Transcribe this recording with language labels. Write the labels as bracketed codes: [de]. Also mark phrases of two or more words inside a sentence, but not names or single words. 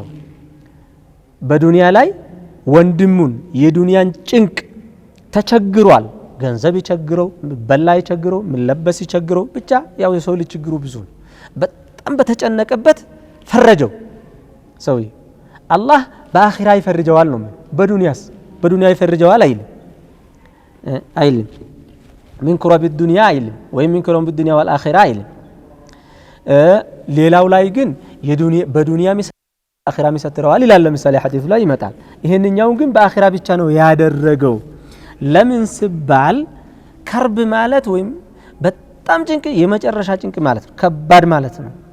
[am] በዱንያ ላይ ወንድሙን የዱንያን ጭንቅ ተቸግሯል ገንዘብ ይቸግረው በላ ይቸግረው መለበስ ይቸግረው ብቻ ያው የሰው ልጅ ችግሩ ብዙ በጣም በተጨነቀበት ፈረጀው ሰውዬ አላህ በአኺራ ይፈርጀዋል ነው በዱንያ ይፈርጀዋል አይልም [ar] من كرب الدنيا [am] አይልም ወይ [ar] من كرب الدنيا والآخرة [am] አይልም ሌላው ላይ ግን በዱንያ አኺራ ሚሰጥረዋል ይላል ለምሳሌ ሐዲስ ላይ ይመጣል ይሄንኛው ግን በአኺራ ብቻ ነው ያደረገው ለምን ሲባል ከርብ ማለት ወይም በጣም ጭንቅ የመጨረሻ ጭንቅ ማለት ነው ከባድ ማለት ነው